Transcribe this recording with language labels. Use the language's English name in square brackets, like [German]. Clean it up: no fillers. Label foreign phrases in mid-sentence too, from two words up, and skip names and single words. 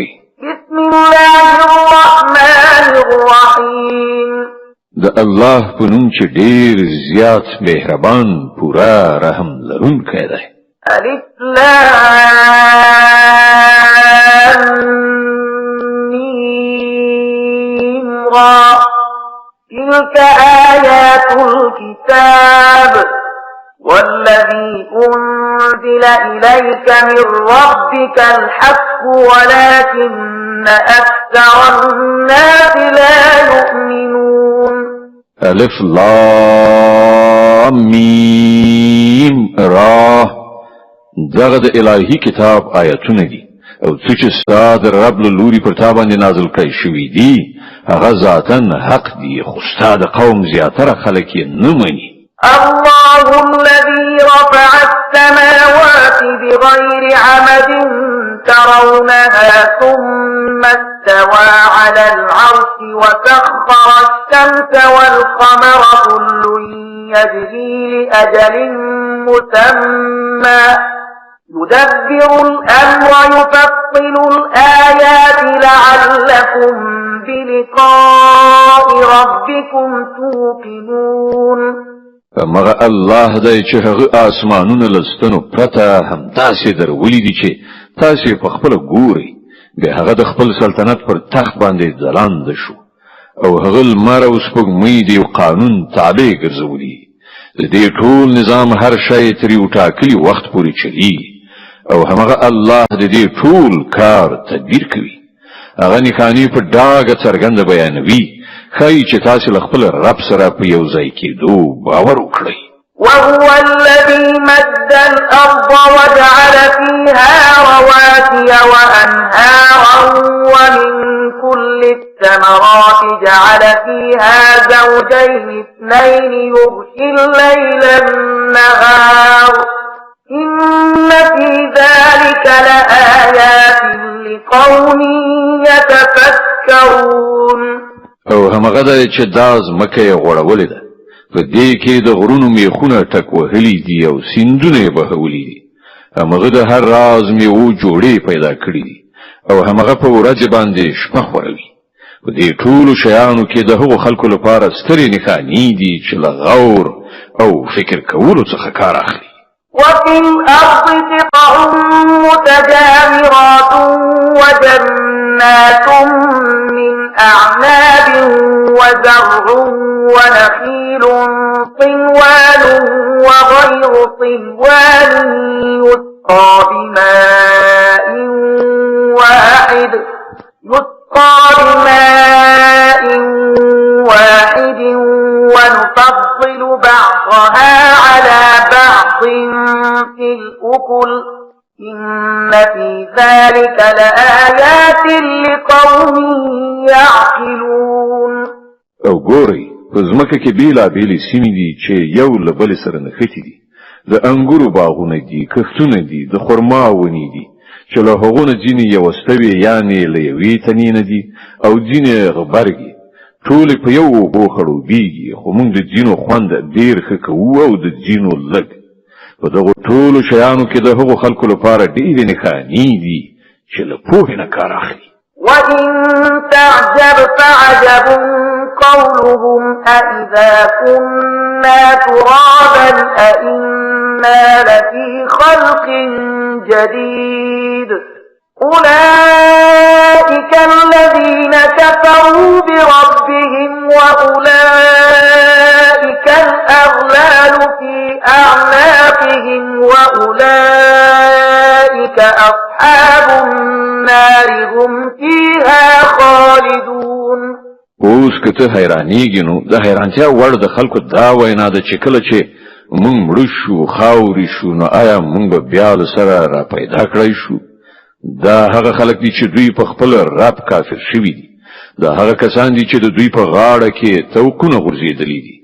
[Arabic] بسم الله الرحمن الرحیم. [Pashto] د الله په نوم چې ډېر زیات مهربان پورا رحم لرونکی دی. [Arabic] الف لام میم را تلك آیات الكتاب والذي أنزل إليك من ربك الحق ولكن أكثر الناس لا يؤمنون. الف لام میم را [Pashto] دغه د الهي کتاب آیاتونه دي او څه چې ستاسو رب له لوري پر تا باندې نازل کړي شوي دي هغه ذاتاً حق دي خو ستاسو قوم زیاتره خلک یې نه مني. [Arabic] الله الذي رفع السماوات بغير عمد ترونها ثم استوى على العرش وسخر الشمس والقمر كل يجري لأجل مسمى يدبر الأمر يفصل الآيات لعلكم بلقاء ربكم توقنون. [Pashto] مغه الله دی چې هغه آسمانونه لستنو پرته هم تاسو درولې دي چې تاسو په خپل ګوري به هغه د خپل سلطنت پر تخت باندې ځلاند شو او هغه لمر او سپوږمۍ دی قانون تابع ګرځولي. د دې ټول نظام هر شی تر یو ټاکلي وخت پورې چلی او هغه الله د دې ټول کار تدبیر کوي. هغه نښانی په ډاګه څرګنده بیانوي خای چې تاسو خپل رب سره په یو ځای کېدو باور وکړئ. [Arabic] وهو الذي مد الأرض وجعل فيها رواسي وأنهارا ومن كل الثمرات جعل فيها زوجين اثنين يغشي الليل النهار إن في ذلك لآيات لقوم يتفكرون. [Pashto] او همغه د چې داز مکه غوړولې ده په دې کې د غرونو میخونه ټک وهلي دي او سیندونه بهولي دي. همغه د هر راز میوه جوړې پیدا کړې دي او همغه په ورځ باندې شپه خوروي. په دې ټول شیانو کې د هغو خلکو لپاره سترې نښانې دي چې له غور او فکر کولو څخه کار اخلي. [Arabic] وفي الأرض قطع متجاورات وجنات من أعناب وزرع ونخيل طنوان وغير طنوان يسقى بماء واحد ونفضل بعضها على بعض في الأكل إن في ذلك لآيات لقوم يعقلون. [Pashto] او ګوري په ځمکه کې بیلابېلې سیمې دي چې یو له بل سره نښتي دي. د انګورو باغونه دي، کښتونه دي، د خرما ونې دي چې له هغو نه ځینې یوستوي یعنې له یوې تنې نه دي او ځینې غبرګي. ټولې په یو اوبو خړوبېږي خو موږ د ځینو خوند ډېر ښه کوو او د ځینو لږ. په دغو ټولو شیانو کې د هغو خلکو لپاره ډېرې نښانې دي چې له پوهې نه کار اخلي. [Arabic] وإن تعجب فعجب قولهم أإذا كنا ترابا أإنا لفي خلق جديد أولئك الذين كفروا بربهم وأولئك الأغلال في أعناقهم وأولئك أصحاب النار هم فيها خالدون. [Pashto] اوس کته حیرانېږي نو د حیرانتیا وړ د خلکو دا وینا ده چې کله چې مونږ مړ شو خاورې شو نو آیا مونږ به بیا له سره را پیدا کړی شو؟ دا هغه خلک دي چې دوی په خپل رب کافر شوي دي. دا هغه کسان دي چې د دوی په غاړه کې توقونه غورځېدلي دي.